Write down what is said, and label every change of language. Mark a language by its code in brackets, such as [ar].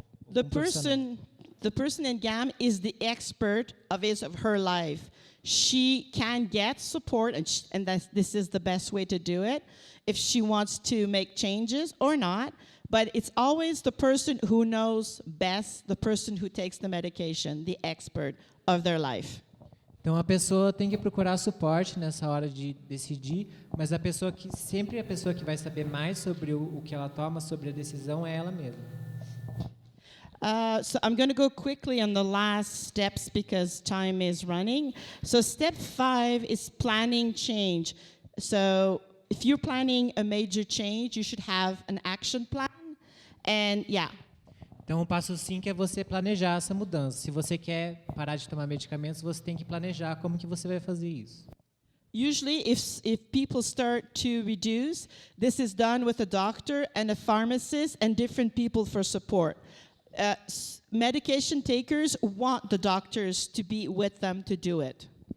[en] The person in GAM is the expert of his of her life. She can get support, and this is the best way to do it, if she wants to make changes or not. But it's always the person who knows best, the person who takes the medication, the expert of their life. [pt] Então, a pessoa tem que procurar suporte nessa hora de decidir, mas a pessoa que vai saber mais sobre o que ela toma, sobre a decisão, é ela mesma. [en] So I'm going to go quickly on the last steps because time is running. So step 5 is planning change. So if you're planning a major change, you should have an action plan. And [pt] Então, o passo 5 é você planejar essa mudança. Se você quer parar de tomar medicamentos, você tem que planejar como que você vai fazer isso. [en] Usually, if people start to reduce, this is done with a doctor and a pharmacist and different people for support. Medication takers want the doctors to be with them to do it.